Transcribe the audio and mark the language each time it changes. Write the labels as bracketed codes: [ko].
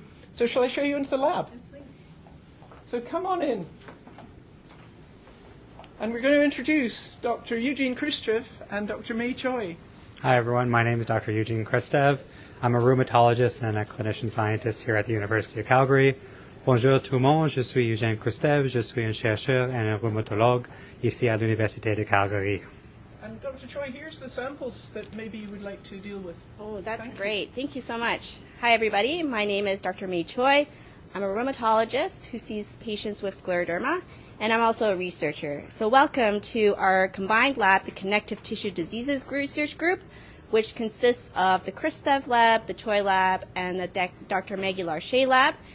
[en] So shall I show you into the lab? Yes, please. So come on in. And we're going to introduce Dr. Eugene Khrushchev and Dr. May Choi. Hi everyone, my name is Dr. Eugene Khrushchev. I'm a rheumatologist and a clinician scientist here at the University of Calgary. [fr] Bonjour tout le monde, je suis Eugene Khrushchev, je suis un chercheur et un rhumatologue ici à l'Université de Calgary. [en] And Dr. Choi, here's the samples that maybe you would like to deal with. Oh, that's Thank you. great. Thank you so much. Hi, everybody. My name is Dr. May Choi. I'm a rheumatologist who sees patients with scleroderma, and I'm also a researcher. So welcome to our combined lab, the Connective Tissue Diseases Research Group, which consists of the Kristev lab, the Choi lab, and the Dr. Maggie Larche lab.